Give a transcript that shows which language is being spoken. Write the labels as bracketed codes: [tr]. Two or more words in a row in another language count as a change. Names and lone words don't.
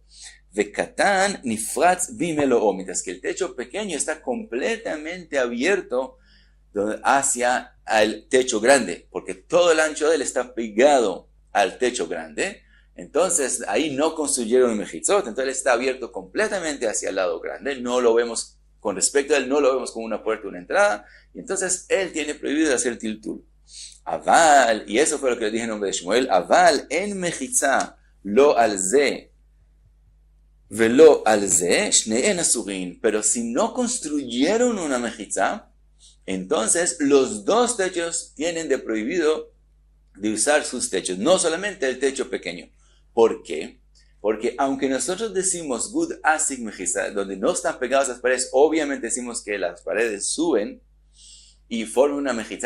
[he] דקטן נפרץ במלואו, [es] mientras que el techo pequeño está completamente abierto hacia el techo grande, porque todo el ancho de él está pegado al techo grande. Entonces ahí no construyeron Mechitzot, entonces está abierto completamente hacia el lado grande, no lo vemos, con respecto a él, no lo vemos como una puerta o una entrada, y entonces él tiene prohibido hacer tiltul. Aval, y eso fue lo que le dije en nombre de Shmuel, [he] אבל אין מחיצה לא על זה ולא על זה שניהן אסורין, [es] pero si no construyeron una Mechitza, entonces los dos techos tienen de prohibido de usar sus techos, no solamente el techo pequeño. ¿Por qué? Porque aunque nosotros decimos [arc] גוד אסיק מחיצה, [es] donde no están pegadas las paredes, obviamente decimos que las paredes suben y forman una Mechitza.